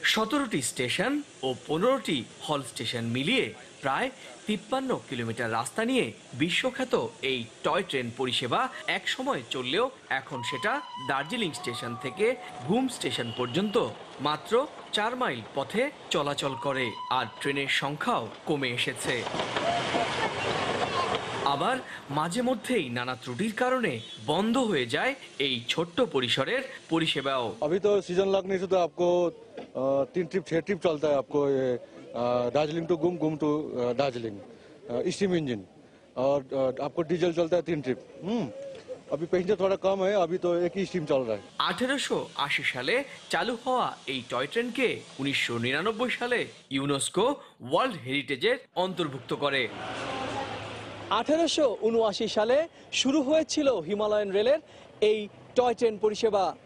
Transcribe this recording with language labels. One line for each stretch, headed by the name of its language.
Bangla: 17টি station ও 15টি হল station মিলিয়ে প্রায় 53 কিলোমিটার রাস্তা নিয়ে বিশ্বখ্যাত এই টয় ট্রেন পরিষেবা এক সময় চললেও এখন সেটা দার্জিলিং স্টেশন থেকে ঘুম স্টেশন পর্যন্ত মাত্র 4 মাইল পথে চলাচল করে, আর ট্রেনের সংখ্যাও কমে এসেছে। আবার মাঝে মধ্যেই নানা ত্রুটির কারণে বন্ধ হয়ে যায় এই ছোট্ট পরিসরের পরিষেবাও।
Hindi: अभी तो सीजन लगने से तो आपको 3 ट्रिप 6 ट्रिप चलता है आपको, ये दार्जिलिंग टू घूम टू दार्जिलिंग स्टीम इंजन, और आपको डीजल चलता है 3 ट्रिप। अभी पैसेंजर थोड़ा कम है, अभी तो एक ही स्टीम चल रहा है।
Bangla: 1880 সালে চালু হওয়া এই টয় ট্রেনকে 1999 সালে ইউনেস্কো ওয়ার্ল্ড হেরিটেজের অন্তর্ভুক্ত করে। 1879 সালে শুরু হয়েছিল হিমালয়ান রেলের এই টয় ট্রেন পরিষেবা।